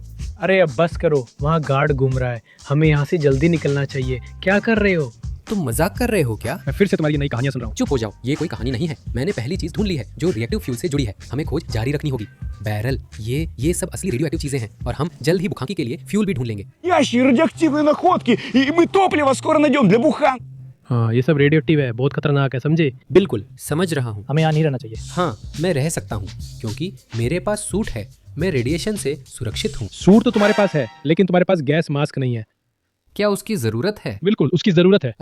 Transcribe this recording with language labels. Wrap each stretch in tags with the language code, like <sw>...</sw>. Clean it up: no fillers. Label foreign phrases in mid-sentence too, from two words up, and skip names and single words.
<hi>अरे अब बस करो, वहाँ गार्ड घूम रहा है, हमें यहाँ से जल्दी निकलना चाहिए। क्या कर रहे हो? तुम मजाक कर रहे हो क्या? मैं फिर से तुम्हारी नई कहानियां सुन रहा हूँ। चुप हो जाओ, ये कोई कहानी नहीं है। मैंने पहली चीज ढूंढ ली है जो</hi> <en>reactive fuel</en> <hi>से जुड़ी है। हमें खोज जारी रखनी होगी। बैरल, ये सब असली</hi> <en>radio active</en> <hi>चीजें हैं और हम जल्द ही बुखांकी के लिए फ्यूल भी ढूंढ लेंगे।</hi> <ru>радиоактивные находки, и мы топливо скоро найдем для बुखांक।</ru> <hi>हाँ, ये सब</hi> <en>radio active</en> <hi>है, बहुत खतरनाक है, समझे? बिल्कुल समझ रहा हूँ। हमें यहाँ नहीं रहना चाहिए। हाँ, मैं रह सकता हूँ क्योंकि मेरे पास सूट है। मैं रेडिएशन से सुरक्षित हूँ। सूट तो तुम्हारे पास है, लेकिन तुम्हारे पास गैस मास्क नहीं है। क्या उसकी जरूरत है? बिल्कुल, उसकी जरूरत है।</hi>